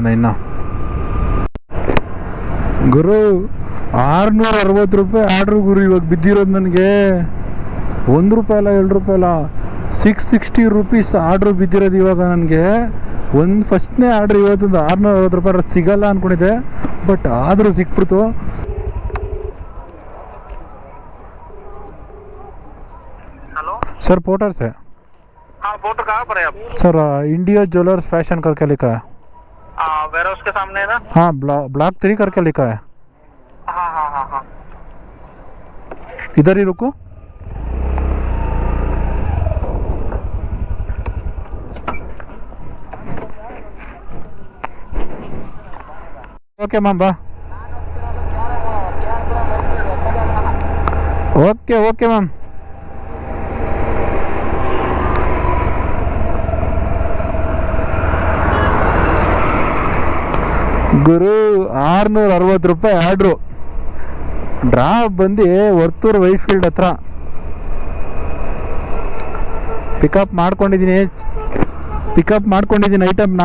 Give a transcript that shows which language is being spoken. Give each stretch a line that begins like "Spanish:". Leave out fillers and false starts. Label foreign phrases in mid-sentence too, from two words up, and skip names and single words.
Kannada: ಇನ್ನು ಗುರು ₹660 ಆರ್ಡ್ರು ಗುರು ಇವಾಗ ಬಿದ್ದಿರೋದು ನನಗೆ. ₹1 ಅಲ್ಲ, ₹2 ಅಲ್ಲ, ₹660 ಆರ್ಡ್ರು ಬಿದ್ದಿರೋದು ಇವಾಗ ನನಗೆ. ಫಸ್ಟ್ನೇ ಆರ್ಡ್ರ್ ಇವತ್ತೊಂದು ₹660 ಸಿಗಲ್ಲ ಅಂದ್ಕೊಂಡಿದ್ದೆ, ಬಟ್ ಆದರೂ ಸಿಕ್ಬಿಡ್ತು.
Hindi: सर पोर्टर से। हाँ पोर्टर कहाँ पर है आप? सर इंडिया ज्वेलर्स फैशन करके लिखा है। वेयर हाउस के सामने है ना? हाँ ब्लॉक 3 करके लिखा है। हाँ हाँ हाँ हाँ इधर ही रुको।
English: okay ma'am
Hindi: बा।
English: okay okay ma'am.
Kannada: ಗುರು ₹660 ಆರ್ಡ್ರು. ಡ್ರಾಪ್ ಬಂದು ವರ್ತೂರು ವೈಟ್ಫೀಲ್ಡ್ ಹತ್ರ ಪಿಕಪ್ ಮಾಡ್ಕೊಂಡಿದ್ದೀನಿ ಐಟಮ್ನ.